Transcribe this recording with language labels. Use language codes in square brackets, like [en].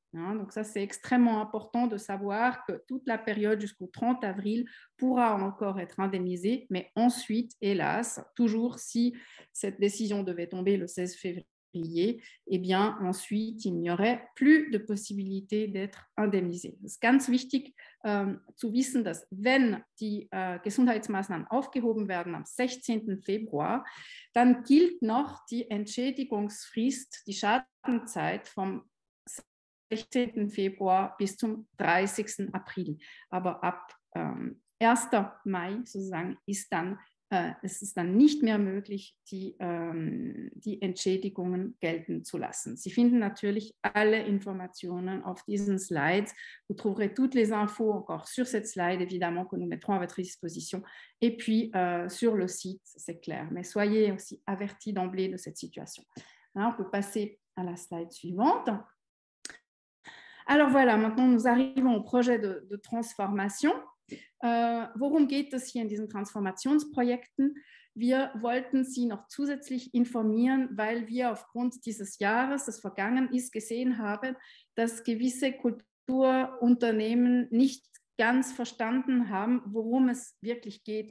[fr] Donc ça, c'est extrêmement important de savoir que toute la période jusqu'au 30 avril pourra encore être indemnisée, mais ensuite, hélas, toujours si cette décision devait tomber le 16 février, eh bien, ensuite, il n'y aurait plus de possibilité d'être indemnisé. [de] Es ist ganz wichtig zu wissen, dass wenn die Gesundheitsmaßnahmen aufgehoben werden am 16. Februar, dann gilt noch die Entschädigungsfrist, die Schadenzeit vom 16. Februar bis zum 30. April. Aber ab 1. Mai sozusagen es ist dann nicht mehr möglich, die Entschädigungen gelten zu lassen. Sie finden natürlich alle Informationen auf diesen Slides. [fr] Vous trouverez toutes les infos encore sur cette slide, évidemment, que nous mettrons à votre disposition. Et puis, sur le site, c'est clair. Mais soyez aussi avertis d'emblée de cette situation. On peut passer à la slide suivante. Alors voilà, maintenant nous arrivons au projet de transformation. [de] Worum geht es hier in diesen Transformationsprojekten? Wir wollten Sie noch zusätzlich informieren, weil wir aufgrund dieses Jahres, das vergangen ist, gesehen haben, dass gewisse Kulturunternehmen nicht ganz verstanden haben, worum es wirklich geht.